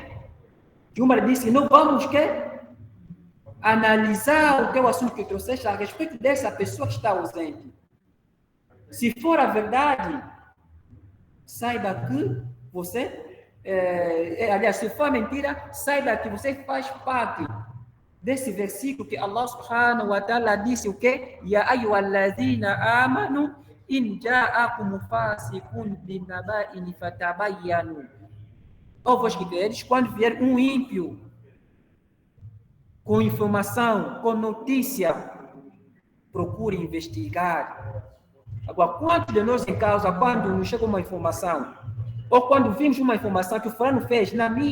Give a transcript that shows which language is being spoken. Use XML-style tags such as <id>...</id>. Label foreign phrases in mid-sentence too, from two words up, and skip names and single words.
<pt>Que Umar disse: não vamos analisar o que é o assunto que trouxeste a respeito dessa pessoa que está ausente. Se for a verdade, saiba que você, aliás, se for mentira, saiba que você faz parte desse versículo que Allah</pt> <ar>سبحانه وتعالى</ar> <pt>disse o quê?</pt> <ar>يا أيها الذين آمنوا إن جاءكم فاسق بنبإ فتبينوا.</ar> <pt>Ó vós que credes, quando vier um ímpio com informação, com notícia, procure investigar. Agora, quantos de nós em causa, quando nos chega uma informação, ou quando vimos uma informação que o fulano fez na mídia</pt>